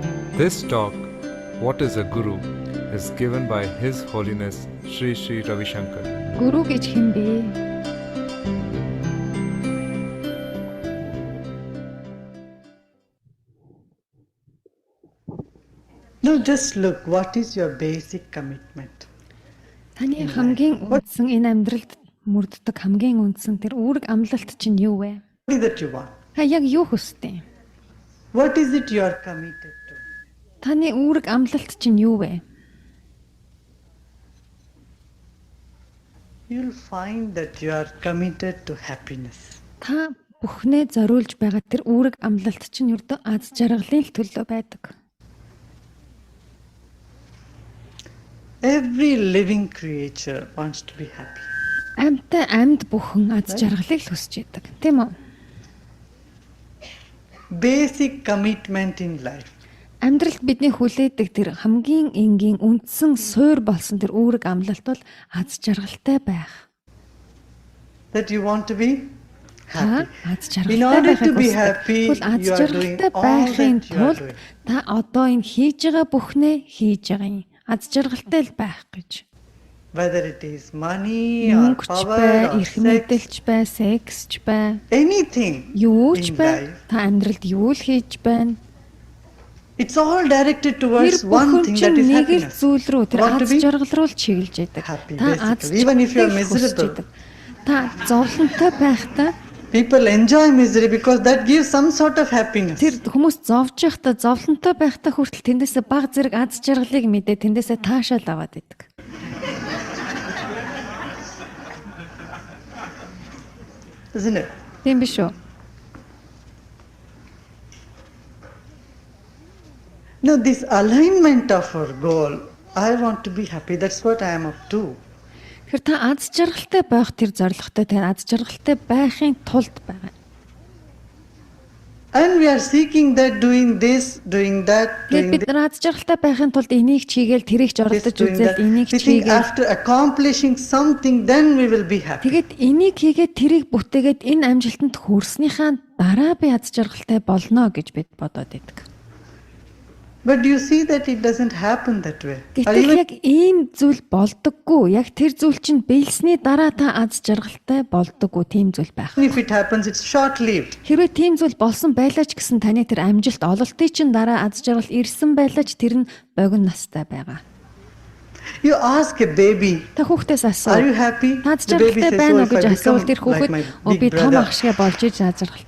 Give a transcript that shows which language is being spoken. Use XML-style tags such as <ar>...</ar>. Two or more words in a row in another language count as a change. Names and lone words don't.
<en>This talk, What is a Guru, is given by His Holiness Sri Sri Ravi Shankar.</en> <mn>Гүрү гэж хэн бэ?</mn> <en>No, just look, what is your basic commitment?</en> <mn>Таны хамгийн үндсэн энэ амьдралд мөрддөг хамгийн үндсэн тэр үүрэг амлалт чинь юу вэ?</mn> <en>What is that you want?</en> <mn>Та яг юу хүсдэг?</mn> <en>What is it you are committed to?</en> <mn>Таны үүрэг амлалт чинь юу вэ?</mn> <en>You'll find that you are committed to happiness.</en> <mn>Та бүхнээ зориулж байгаа тэр үүрэг амлалт чинь ердөө аз жаргалын л төлөө байдаг.</mn> <en>Every living creature wants to be happy.</en> <mn>Амьд бүхэн аз жаргалыг л хүсэж байдаг, тийм үү?</mn> <en>Basic commitment in life.</en> <mn>Амьдралд бидний хүлээдэг тэр хамгийн энгийн үндсэн суурь болсон тэр үүрэг амлалт бол аз жаргалтай байх.</mn> <en>That you want to be happy.</en> <mn>Аз</mn> <en>In</en> <mn>жаргалтай</mn> <en>order to</en> <mn>байхыг</mn> <en>be</en> <mn>хүсдэг.</mn> <en>happy,</en> <mn>Тэгвэл аз</mn> <en>you are doing</en> <mn>жаргалтай</mn> <en>all</en> <mn>байхын</mn> <en>that you are</en> <mn>тулд</mn> <en>doing.</en> <mn>та одоо энэ хийж байгаа бүхнээ хийж байгаа юм. Аз жаргалтай л байх гэж.</mn> <en>Whether it is money or</en> <mn>Мөнгөч</mn> <en>power</en> <mn>бай,</mn> <en>or</en> <mn>эрх</mn> <en>sex,</en> <mn>мэдэлч бай, сексч бай,</mn> <en>anything</en> <mn>юу ч</mn> <en>in</en> <mn>бай.</mn> <en>life.</en> <mn>Та амьдралд юу л хийж байна.</mn> <en>It's all directed</en> <mn>Тэр</mn> <en>towards one</en> <mn>бүхэн</mn> <en>thing,</en> <mn>чинь</mn> <en>that is</en> <mn>нэг л</mn> <en>happiness.</en> <mn>зүйл рүү тэр</mn> <en>Want to</en> <mn>аз</mn> <en>be</en> <mn>жаргал руу л чиглэж яадаг.</mn> <en>happy,</en> <mn>Та аз</mn> <en>basically. Even if you are</en> <mn>жаргалыг хүсэж</mn> <en>miserable.</en> <mn>яадаг. Та зовлонтой байхдаа</mn> <en>People enjoy misery because that gives some sort of happiness.</en> <mn>тэр хүмүүс зовж байхдаа зовлонтой байхдаа хүртэл тэндээсээ баг зэрэг аз жаргалыг мэдээ тэндээсээ таашаал аваад идэг.</mn> <en>Isn't it?</en> <mn>Тийм биш үү?</mn> <en>No, this alignment of our goal, I want to be happy, that's what I am up to.</en> <mn>Тэгэхээр та аз жаргалтай байх тэр зорилготой тэр аз жаргалтай байхын тулд байгаа.</mn> <en>And we are seeking that, doing this, doing that,</en> <mn>Тэгээд</mn> <en>doing</en> <mn>бид нар аз жаргалтай байхын тулд энийг чийгээл тэрийг ч</mn> <en>this,</en> <mn>оролдож</mn> <en>doing</en> <mn>үзээд</mn> <en>that.</en> <mn>энийг</mn> <en>We think</en> <mn>чийгээл</mn> <en>after accomplishing something, then we will be happy.</en> <mn>тэгээд энийг хийгээд тэрийг бүтээгээд энэ амжилтанд хүрснийхаа дараа би аз жаргалтай болно гэж бид бодоод байдаг.</mn> <en>But you see that it doesn't happen that way. Or</en> <mn>Гэтэл</mn> <en>even</en> <mn>яг ийм зүйл болдоггүй. Яг тэр зүйл чинь биелсний дараа та аз жаргалтай болдоггүй. Тийм зүйл байх.</mn> <en>if it happens, it's short-lived.</en> <mn>Хэрвээ тийм зүйл болсон байлаа ч гэсэн таны тэр амжилт ололтын чинь дараа аз жаргал ирсэн байлаа ч тэр нь богино настай байгаа.</mn> <en>You ask a baby,</en> <mn>Та хүүхдээс</mn> <en>are</en> <mn>асуу.</mn> <en>you happy?</en> <mn>Та аз</mn> <en>The baby</en> <mn>жаргалтай</mn> <en>says,</en> <mn>байна уу</mn> <en>oh, if I</en> <mn>гэж асуувал</mn> <en>become</en> <mn>тэр</mn> <en>like</en> <mn>хүүхэд</mn> <en>my</en> <mn>би</mn> <en>big</en> <mn>том</mn> <en>brother,</en> <mn>ах шиг болж иж аз</mn> <en>if I</en> <mn>жаргалтай</mn>